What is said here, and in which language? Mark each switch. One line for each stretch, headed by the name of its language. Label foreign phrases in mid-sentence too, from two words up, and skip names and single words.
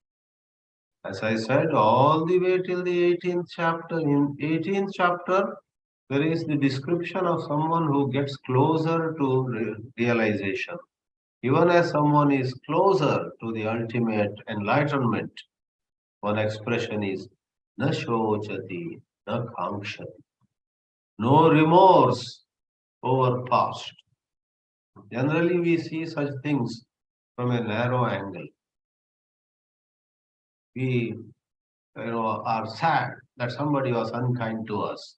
English: As I said, all the way till the 18th chapter. In 18th chapter, there is the description of someone who gets closer to realization. Even as someone is closer to the ultimate enlightenment, one expression is
Sanskrit: न शोचति न काङ्क्षति.
English: No remorse over past. Generally, we see such things from a narrow angle. We are sad that somebody was unkind to us.